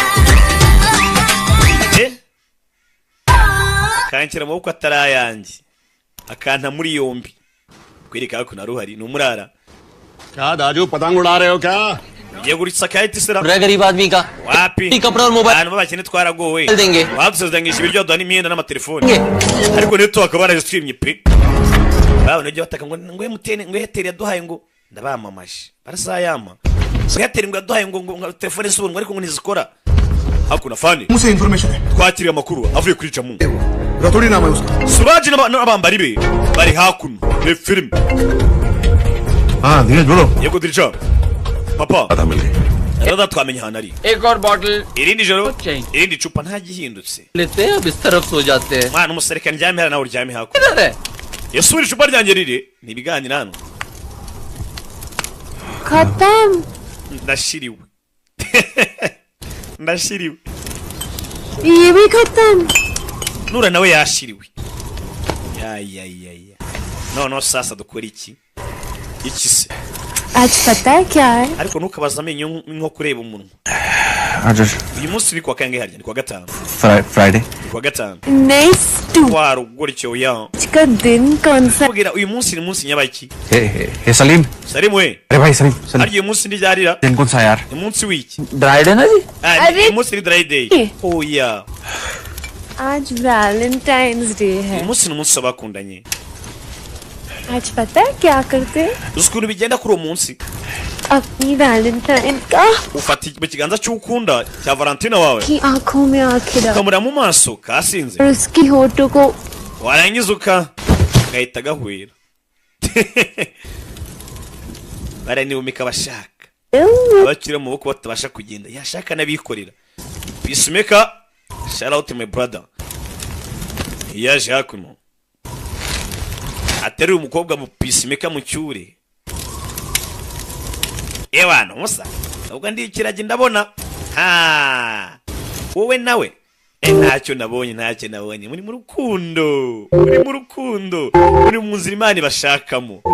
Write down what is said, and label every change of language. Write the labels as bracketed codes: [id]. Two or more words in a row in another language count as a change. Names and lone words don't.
[rw] akanshyira amaboko atari ayanjye akanta muri yombi kwereka ko naruhari ni umurara [hi] क्या दाजू पतंग उड़ा रहे हो क्या ये गुड़िसा क्या है तीसरा गरीब आदमी का [rw] wapi [hi] कपड़ा और मोबाइल [rw] abantu babakene twaragowe [hi] देंगे [rw] badusezeranije ibiryo duha n'imyenda n'amatelefone ariko niyo tukaba barajitwimye pe babona ibyo bataka ngo emutiyeni ngo eyateri yaduhaye ngo ndabamamaje barasayama eyateri ngo yaduhaye ngo telefone z'ubuntu ariko ngo ntizikora [sw] hakuna fani [hi] मुझसे इन्फॉर्मेशन है [rw] twakiriye amakuru avuye kuri jamu [hi] रतौड़ी नाम है उसका [rw] suraje n'abambari be bari hakuno ni filime [hi] हाँ धीरज बोलो [rw] yego dirija papa [hi] पता मिल गई [rw] rero twamenye ahantu ari [hi] एक और बॉटल [rw] irindi joro irindi cupa nta gihindutse [hi] लेते हैं अब इस तरफ सो जाते हैं [rw] mwana umusirikare ndyame hano nawe uryame hakuno [hi] इधर है [rw] yasubira icupa ryanjye riri ni ibiganiro hano [hi] खत्म [rw] ndashiriwe ndashiriwe [hi] ये भी खत्म [rw] nura nawe yashiriwe ya no sasa dukora iki se [hi] आज पता है क्या है [rw] ariko ntukabaza amenyo nko kureba umunwa [hi] आज [rw] uyu munsi ni kwa kangahe harya ni kwa gatanu [hi] फ्राइडे [rw] ni kwa gatanu [hi] नेक्स्ट [rw] warugoricyo ya [hi] का दिन कौन सा [rw] kugira uyu munsi ni munsi nyabaki [hi] हे सलीम [rw] Salim we [hi] अरे भाई सलीम सलीम [rw] harya uyu munsi ni ryarira [hi] दिन कौन सा यार [rw] ni munsi w'iki [hi] ड्राइड है ना जी [rw] uyu munsi ni [en] dry day [rw] oya [hi] आज वैलेंटाइंस डे है [rw] uyu munsi ni umunsi w'abakundanye [hi] आज पता है क्या करते हैं [rw] uzi ukuntu bigenda kuri uwo munsi [hi] अपनी वैलेंटाइन का [rw] ufata mu kiganza cy'ukunda cya valentina wawe [hi] की आंखों में आंखें डाल [rw] ukamurira mu maso kasinze [hi] और उसकी होठों को [rw] warangiza gahita gahwera baranibumika bashaka abakiri mu maboko batabasha kugenda yashaka n'abikorera peacemaker [en] shout out to my brother [rw] yaje hakuno ateruye umukobwa mu peacemaker mu cyure ewana musa ubwo ndi ikiragi ndabona wowe nawe ntacyo nabonye muri mu rukundo muri mu nzira Imana bashakamo